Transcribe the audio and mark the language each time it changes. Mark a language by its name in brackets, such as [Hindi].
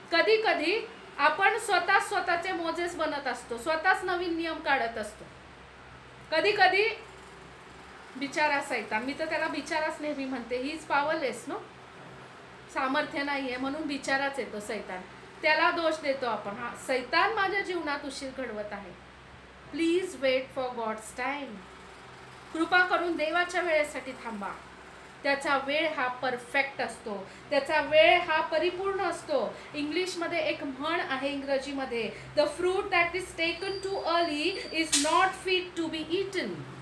[Marathi] कधी कधी आपण स्वतःचे मोजेस बनत असतो, स्वतःच नवीन नियम काढत असतो. कधी कधी बिचारा सैतान, मी तर त्याला बिचाराच नेहमी म्हणते, [English] he is powerless no, [Marathi] सामर्थ्य नाहीये म्हणून बिचाराच येतो सैतान, त्याला दोष देतो आपण. हा, सैतान माझ्या जीवनात उशीर घडवत आहे. [English] Please wait for god's time. [Marathi] कृपा करून देवाच्या वेळेसाठी थांबा. त्याचा वेळ हा परफेक्ट असतो, त्याचा वेळ हा परिपूर्ण असतो. इंग्लिशमध्ये एक म्हण आहे, इंग्रजीमध्ये, [English] The fruit that is taken too early is not fit to be eaten.